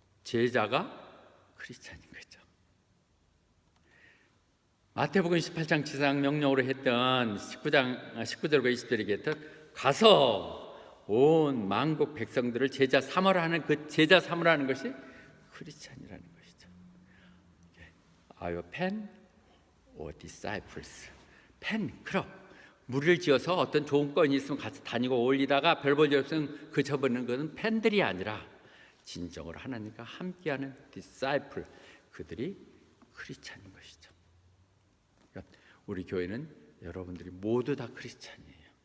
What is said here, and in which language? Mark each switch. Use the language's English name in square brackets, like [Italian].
[Korean] 제자가 크리스찬인 거죠. 마태복음 18장 지상 명령으로 했던 19절과 20절에 했던 가서 온 만국 백성들을 제자 삼으라 하는 그 제자 삼으라 하는 것이 크리스찬이라는 것이죠. [English] Are you pen or disciples? [Korean] pen, 그럼 무리를 지어서 어떤 좋은 건이 있으면 같이 다니고 어울리다가 별 볼 일 없으면 그쳐버리는 것은 팬들이 아니라 진정으로 하나님과 함께하는 디사이플, 그들이 크리스찬인 것이죠. 그러니까 우리 교회는 여러분들이 모두 다 크리스찬이에요.